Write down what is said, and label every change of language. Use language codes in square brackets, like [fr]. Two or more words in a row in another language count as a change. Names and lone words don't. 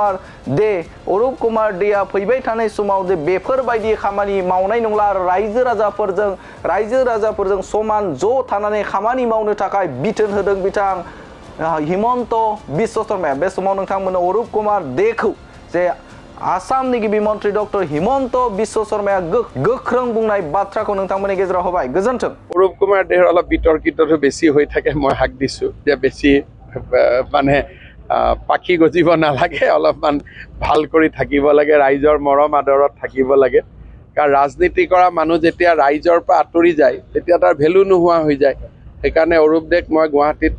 [brx] कुमार देआ फैबाय थानाय समाव जे बेफोरबायदि खामानि मावनाय नंला आरो रायजो राजाफोरजों समान ज' थानानै खामानि मावनो थाखाय बिथोन होदों बिथां हिमन्त बिश्व शर्माया बे समाव नोंथांमोन अरूप कुमार देखौ जे आसामनि गिबि मन्त्रि डक्टर हिमन्त बिश्व शर्माया गोख्रों बुंनाय बाथ्राखौ नोंथांमोननि गेजेराव होबाय गोजोन्थों [as] অरूপ কুমাৰ দেহৰ অলপ বিতৰ্কিতটো বেছি হৈ থাকে মই হাক দিছো যে বেছি মানে পাখি গজিব নালাগে অলপমান ভাল কৰি থাকিব লাগে ৰাইজৰ মৰম আদৰত থাকিব লাগে কাৰণ ৰাজনীতি কৰা মানুহ যেতিয়া ৰাইজৰ পৰা আঁতৰি যায় তেতিয়া তাৰ ভেলু নোহোৱা হৈ যায় সেইকাৰণে অरूপ দেক মই গুৱাহাটীত